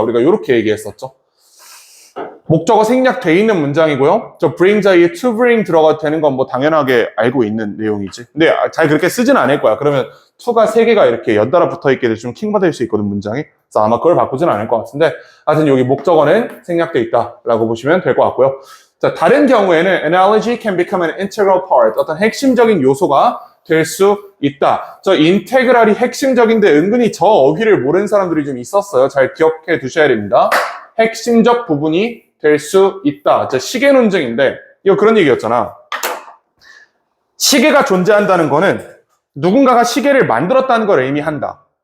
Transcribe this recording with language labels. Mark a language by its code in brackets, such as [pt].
[ko] 우리가 요렇게 얘기했었죠. 목적어 생략돼 있는 문장이고요. 저 bring 자리에 to bring 들어가 되는 건 뭐 당연하게 알고 있는 내용이지. 근데 잘 그렇게 쓰지는 않을 거야. 그러면 to가 3개가 이렇게 연달아 붙어 있게 돼서 좀 킹받을 수 있거든, 문장이. 그래서 아마 그걸 바꾸지는 않을 것 같은데 하여튼 여기 목적어는 생략돼 있다라고 보시면 될 것 같고요. 자, 다른 경우에는 [en] analogy can become an integral part. [ko] 어떤 핵심적인 요소가 될 수 있다. 저 인테그랄이 핵심적인데 은근히 저 어휘를 모르는 사람들이 좀 있었어요. 잘 기억해 두셔야 됩니다. 핵심적 부분이 될 수 있다. 자, 시계 논증인데 이거 그런 얘기였잖아. 시계가 존재한다는 거는 누군가가 시계를 만들었다는 걸 의미한다.